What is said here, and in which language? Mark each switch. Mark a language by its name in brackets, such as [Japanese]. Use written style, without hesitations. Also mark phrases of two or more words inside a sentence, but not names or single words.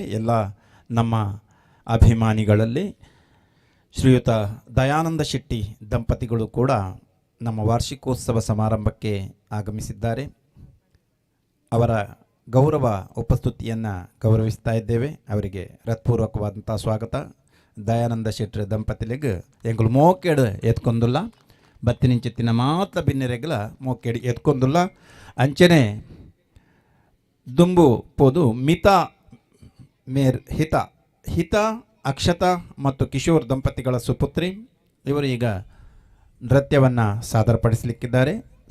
[Kannada] ಎಲ್ಲ ನಮ್ಮ ಅಭಿಮಾನಿಗಳಲ್ಲಿ ಶ್ರೀಯುತ ದಯಾನಂದ ಶೆಟ್ಟಿ ದಂಪತಿಗಳು ಕೂಡ ನಮ್ಮ ವಾರ್ಷಿಕೋತ್ಸವ ಸಮಾರಂಭಕ್ಕೆ ಆಗಮಿಸಿದ್ದಾರೆ. ಅವರ ಗೌರವ ಉಪಸ್ಥಿತಿಯನ್ನು ಗೌರವಿಸ್ತಾ ಇದ್ದೇವೆ. ಅವರಿಗೆ ಹೃತ್ಪೂರ್ವಕವಾದಂಥ ಸ್ವಾಗತ. [Tulu] ದಯಾನಂದ ಶೆಟ್ಟಿ ದಂಪತಿಲಿಗೆ ಎಂಗಳು ಮೋಕೆಡು ಎತ್ಕೊಂದುಲ್ಲ ಬತ್ತಿನಿಂಚಿತ್ತಿನ ಮಾತ್ರ ಬಿನ್ನೆರೆಗಲ ಮೋಕೆಡು ಎತ್ಕೊಂದುಲ್ಲ ಅಂಚನೆ ದುಂಬು ಪೋದು ಮಿತಾ ಮೇರ್ ಹಿತ [Kannada] ಅಕ್ಷತಾ ಮತ್ತು ಕಿಶೋರ್ ದಂಪತಿಗಳ ಸುಪುತ್ರಿ. ಇವರು ಈಗ ನೃತ್ಯವನ್ನು ಸಾದರಪಡಿಸಲಿಕ್ಕಿದ್ದಾರೆ.